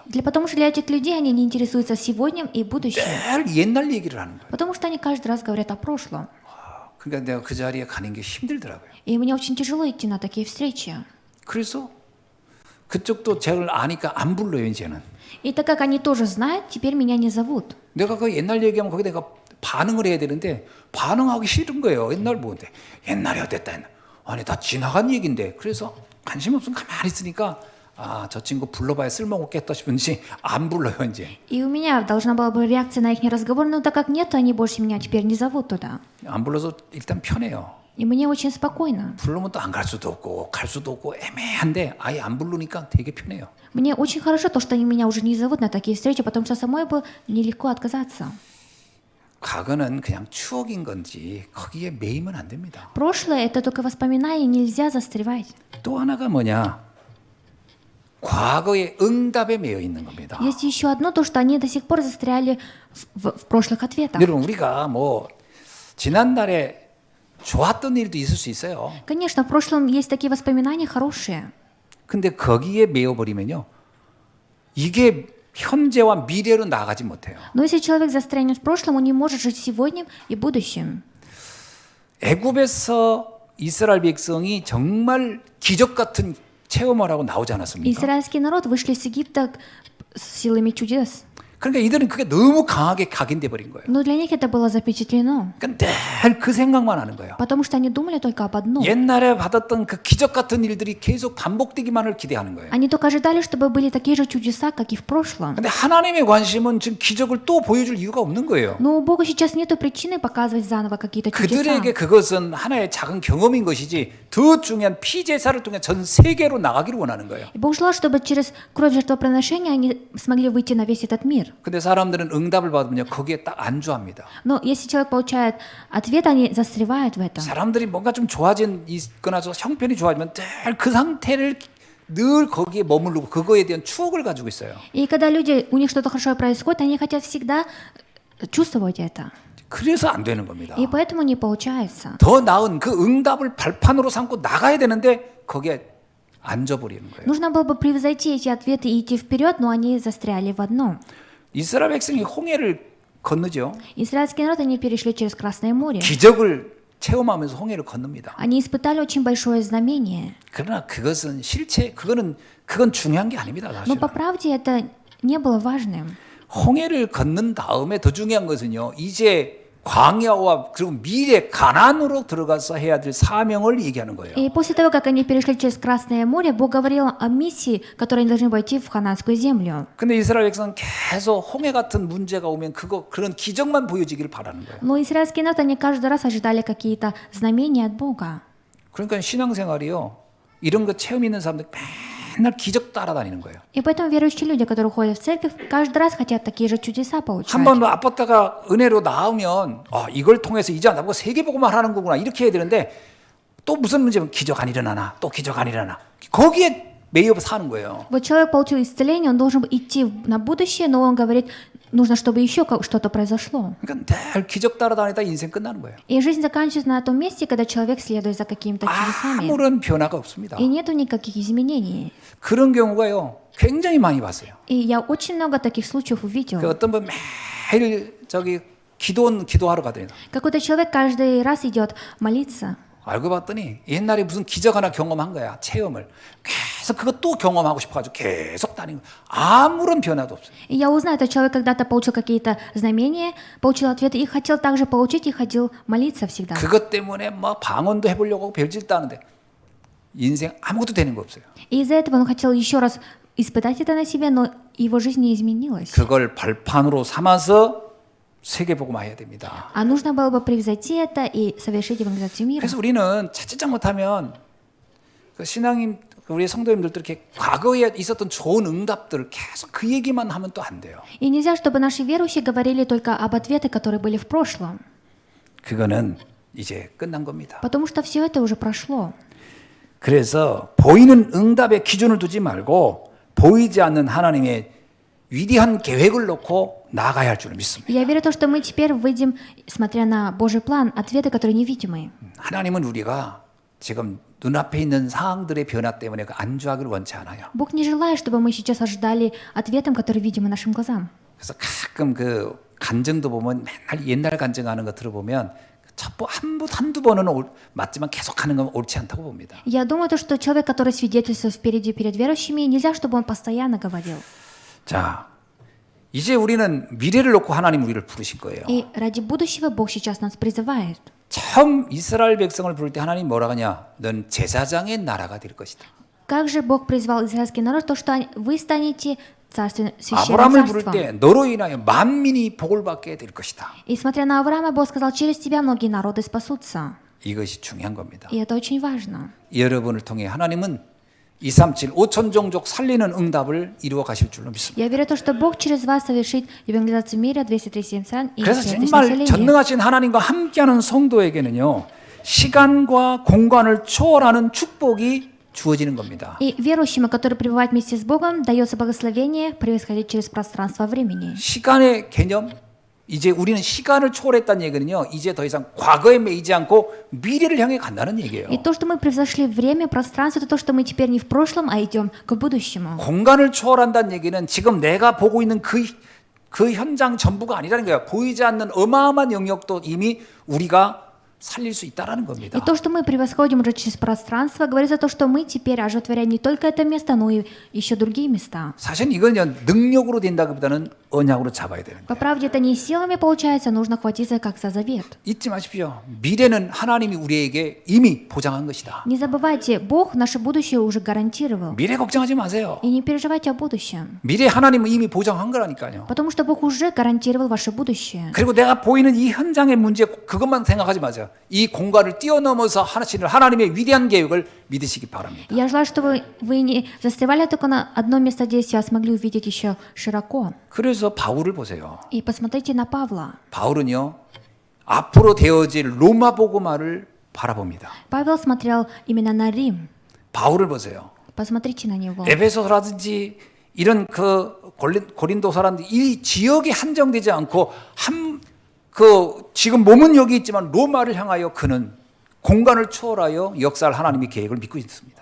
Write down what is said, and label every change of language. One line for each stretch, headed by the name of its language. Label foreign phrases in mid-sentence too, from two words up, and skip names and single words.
Russian: Потому что для этих людей они не интересуются сегодня и будущим.
Korean: 늘 옛날 얘기를 하는 거예요.
Russian: Потому что они каждый раз говорят о прошлом.
Korean: 그러니까 내가 그 자리에 가는 게 힘들더라고요.
Russian: И мне очень тяжело идти на такие встречи.
Korean: 그래서 그쪽도 저를 아니까 안 불러요 이제는.
Russian: И так как они тоже знают, теперь меня не зовут.
Korean: 내가 그 옛날 얘기하면 거기 내가 반응을 해야 되는데 반응하기 싫은 거예요. 옛날 보는데 옛날에 어땠다 했나. 아니 다 지나간 얘기인데 그래서 관심 없으면 가만히 있으니까 아, 저 친구 불러봐야 쓸모없겠다 싶은지 안 불러요 이제.
Russian: И у меня должна была бы реакция на их разговор, но так как нет, они больше меня теперь не зовут туда.
Korean: 안 불러서 일단 편해요.
Russian: И мне очень спокойно.
Korean: 부르면 또 안 갈 수도 없고 갈 수도 없고 애매한데 아예 안 부르니까 되게 편해요.
Russian: Мне очень хорошо то, что они меня уже не зовут на такие встречи, потому что самой бы нелегко отказаться.
Korean: 과거는 그냥 추억인 건지 거기에 매이면 안 됩니다.
Russian: Прошлое — это только воспоминания, нельзя застревать.
Korean: 또 하나가 뭐냐? 과거의 응답에 매여 있는 겁니다.
Russian: Есть еще одно, то, что они до сих пор застряли в прошлых ответах.
Korean: 여러분 우리가 뭐 지난날에 좋았던 일도 있을 수 있어요.
Russian: Конечно, в прошлом есть такие воспоминания хорошие.
Korean: 근데 거기에 매여 버리면요. 이게 현재와 미래로 나가지 못해요.
Russian: Но если человек застрянет в прошлом, он не может жить сегодня и будущем.
Korean: 애굽에서 이스라엘 백성이 정말 기적 같은 체험을 하고 나오지 않았습니까?
Russian: Израильский народ вышли из Египта с силами чудес.
Korean: 그러니까 이들은 그게 너무 강하게 각인돼 버린 거예요.
Russian: Но для них это было запечатлено,
Korean: 그러니까 늘 그 생각만 하는 거예요.
Russian: потому что они думали только об одном.
Korean: 옛날에 받았던 그 기적 같은 일들이 계속 반복되기만을 기대하는 거예요.
Russian: Они только ожидали, чтобы были такие же чудеса, как и в прошлом.
Korean: 근데 하나님의 관심은 지금 기적을 또 보여줄 이유가 없는 거예요.
Russian: Но у Бога сейчас нет причины показывать заново какие-то чудеса.
Korean: 그들에게 그것은 하나의 작은 경험인 것이지 더 중요한 피제사를 통해 전 세계로 나가기를 원하는 거예요.
Russian: И Бог желал, чтобы через кровь жертвоприношения они смогли выйти на весь этот мир.
Korean: 근데 사람들은 응답을 받으면요 거기에 딱 안주합니다.
Russian: Но если человек получает ответ, они застревают в этом.
Korean: 사람들이 뭔가 좀 좋아진 있거나 형편이 좋아지면 늘 그 상태를 늘 거기에 머무르고 그거에 대한 추억을 가지고 있어요.
Russian: И когда люди, у них что-то хорошее происходит, они хотят всегда чувствовать это.
Korean: 그래서 안 되는 겁니다.
Russian: И поэтому не получается.
Korean: 더 나은 그 응답을 발판으로 삼고 나가야 되는데 거기에 앉아버리는 거예요.
Russian: Нужно было бы превзойти эти ответы и идти вперед, но они застряли в одном.
Korean: 이스라엘 백성이 홍해를 건너죠.
Russian: Израильский народ, они перешли через Красное море.
Korean: 기적을 체험하면서 홍해를 건넙니다.
Russian: Они испытали очень большое знамение.
Korean: 그러나 그것은 그건 중요한 게 아닙니다.
Russian: Но
Korean: 사실은.
Russian: по правде это не было важным.
Korean: 홍해를 건넌 다음에 더 중요한 것은요. 이제 광야와 그리고 미래 가나안으로 들어가서 해야 될 사명을 얘기하는 거예요.
Russian: И после того, как они перешли через Красное море, Бог говорил о миссии, которой они должны войти в ханаанскую землю.
Korean: 근데 이스라엘 백성은 계속 홍해 같은 문제가 오면 그런 기적만 보여지기를 바라는 거예요.
Russian: Но израильский народ, они каждый раз ожидали какие-то знамения от Бога.
Korean: 그러니까 신앙생활이요. 이런 거 체험 있는 사람들 맨날 기적 따라다니는 거예요.
Russian: И поэтому верующие люди, которые ходят в церковь, каждый раз хотят такие же чудеса получать.
Korean: 한 번 아팠다가 은혜로 나오면 이걸 통해서 이제 나보고 세계복음을 하는 거구나 이렇게 해야 되는데 또 무슨 문제면 기적 안 일어나나 또 기적 안 일어나나 거기에 매여 사는 거예요.
Russian: Вот человек получил исцеление, он должен идти на будущее, но он говорит, нужно, чтобы еще что-то произошло.
Korean: 그러니까 늘 기적 따라다니다 인생 끝나는 거예요.
Russian: И жизнь заканчивается на том месте, когда человек следует за какими-то чудесами.
Korean: 아무런 변화가 없습니다.
Russian: И нету никаких изменений.
Korean: 그런 경우가요 굉장히 많이 봤어요.
Russian: И я очень много таких случаев увидел.
Korean: 그 어떤 분 매일 기도하러 가더니
Russian: Какой-то человек каждый раз идет молиться.
Korean: 알고 봤더니 옛날에 무슨 기적 하나 경험한 거야 체험을 계속 그거 또 경험하고 싶어가지고 계속 다니는 거야. 아무런 변화도 없어요.
Russian: И я узнаю, этот человек когда-то получил какие-то знамения, получил ответы и хотел также получить, и ходил молиться всегда.
Korean: 그것 때문에 막 방언도 해보려고 하고 별짓도 하는데 인생 아무것도 되는 거 없어요.
Russian: И из-за этого он хотел еще раз испытать это на себе, но его жизнь не изменилась.
Korean: 그걸 발판으로 삼아서 세계복음화해야 됩니다.
Russian: А нужно было бы превзойти это и совершить евангелизацию мира.
Korean: 그래서 우리는 찾지 못하면 그 신앙인 우리 성도님들도 이렇게 과거에 있었던 좋은 응답들 계속 그 얘기만 하면 또 안 돼요.
Russian: И нельзя, чтобы наши верующие говорили только об ответах, которые были в прошлом.
Korean: 그거는 이제 끝난 겁니다.
Russian: Потому что все это уже прошло.
Korean: 그래서 보이는 응답에 기준을 두지 말고 보이지 않는 하나님의 위대한 계획을 놓고 나가야 할 줄 믿습니다.
Russian: Я верю в то, что мы теперь выйдем, смотря на Божий план, ответы, которые невидимые.
Korean: 하나님은 우리가 지금 눈앞에 있는 상황들의 변화 때문에 그 안주하기를 원치 않아요.
Russian: Бог не желает, чтобы мы сейчас ожидали ответом, который видимы нашим глазам.
Korean: 그래서 가끔 그 간증도 보면 맨날 옛날 간증하는 거 들어보면 한두 번은 맞지만 계속 하는 건 옳지 않다고 봅니다.
Russian: Я думаю, что человек, который свидетельствует впереди перед верующими, нельзя, чтобы он постоянно говорил.
Korean: 자, 이제 우리는 미래를 놓고 하나님 우리를 부르신 거예요.
Russian: И ради будущего Бог сейчас нас призывает.
Korean: 처음 이스라엘 백성을 부를 때 하나님 뭐라 하냐? 넌 제사장의 나라가 될 것이다.
Russian: Как же Бог призвал израильский народ, то что вы станете царствен, священным
Korean: 아브라함을 부를
Russian: царством.
Korean: 때 너로 인하여 만민이 복을 받게 될 것이다.
Russian: И смотря на Авраама, Бог сказал, через тебя многие народы спасутся.
Korean: 이것이 중요한 겁니다.
Russian: И это очень важно.
Korean: 여러분을 통해 하나님은 237 5천 종족 살리는 응답을 이루어 가실 줄로 믿습니다.
Russian: Я верю в то, что Бог через вас совершит евангелизацию мира 237 стран и
Korean: 그래서
Russian: 200
Korean: 정말
Russian: населений.
Korean: 전능하신 하나님과 함께하는 성도에게는요, 시간과 공간을 초월하는 축복이 주어지는 겁니다.
Russian: И верующим, которые пребывают вместе с Богом, дается благословение превосходить через пространство времени.
Korean: 시간의 개념, 이제 우리는 시간을 초월했다는 얘기는요, 이제 더 이상 과거에 매이지 않고 미래를 향해 간다는 얘기예요.
Russian: И то, что мы превзошли время, пространство, это то, что мы теперь не в прошлом, а идем к будущему.
Korean: 공간을 초월한다는 얘기는 지금 내가 보고 있는 그 현장 전부가 아니라는 거예요. 보이지 않는 어마어마한 영역도 이미 우리가 살릴 수 있다라는 겁니다.
Russian: И то, что мы превосходим уже через пространство, говорит за то, что мы теперь оживотворяем не только это место, но и еще другие места.
Korean: 사실 이건 능력으로 된다기보다는 언약으로 잡아야 되는 거예요.
Russian: По правде, это не силами получается, нужно хватиться как за завет.
Korean: 잊지 마십시오. 미래는 하나님이 우리에게 이미 보장한 것이다.
Russian: Не забывайте, Бог наше будущее уже гарантировал.
Korean: 미래 걱정하지 마세요.
Russian: И не переживайте о будущем,
Korean: 미래 하나님은 이미 보장한 거라니까요.
Russian: потому что Бог уже гарантировал ваше будущее.
Korean: 그리고 내가 보이는 이 현장의 문제 그것만 생각하지 마세요. 이 공간을 뛰어넘어서 하나님의 위대한 계획을 믿으시기 바랍니다.
Russian: Я желаю, чтобы вы не застревали только на одном местодействии, а смогли увидеть еще широко.
Korean: 그래서 바울을 보세요.
Russian: И посмотрите на Павла.
Korean: 바울은요, 앞으로 되어질 로마 복음화를 바라봅니다.
Russian: Павел смотрел именно на Рим.
Korean: 바울을 보세요.
Russian: Посмотрите на него.
Korean: 에베소라든지 이런 고린도서라든지 이 지역에 한정되지 않고 지금 몸은 여기 있지만 로마를 향하여 그는 공간을 초월하여 역사할 하나님의 계획을 믿고 있습니다.